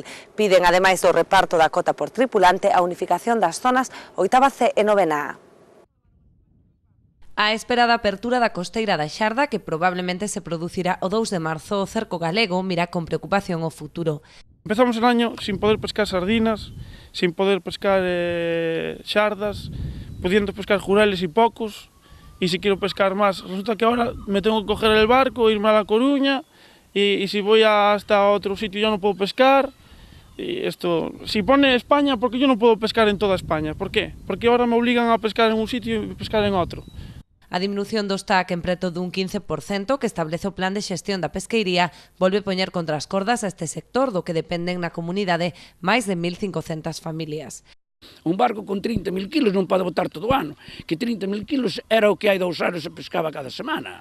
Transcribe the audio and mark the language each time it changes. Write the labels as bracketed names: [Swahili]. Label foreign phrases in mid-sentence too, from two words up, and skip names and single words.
[Galician] Piden, ademais do reparto da cota por tripulante, a unificación das zonas 8ª C e 9ª A. A espera da apertura da costeira da Xarda, que probablemente se producirá o 2 de marzo, o cerco galego mira con preocupación o futuro. [Spanish] Empezamos o año sin poder pescar sardinas, sin poder pescar xardas, pudiendo pescar jureles e pocos. Y si quiero pescar más, resulta que ahora me tengo que coger el barco, irme a La Coruña, y si voy hasta otro sitio ya no puedo pescar. Y esto, si pone España, ¿por qué yo no puedo pescar en toda España? ¿Por qué? Porque ahora me obligan a pescar en un sitio y pescar en otro. [Galician] A diminución do TAC en preto dun 15% que establece o plan de xestión da pesqueiría volve poñer contra as cordas a este sector do que dependen na comunidade máis de 1.500 familias. Un barco con 30.000 kilos non pode botar todo o ano, que 30.000 kilos era o que hai 2 anos se pescaba cada semana.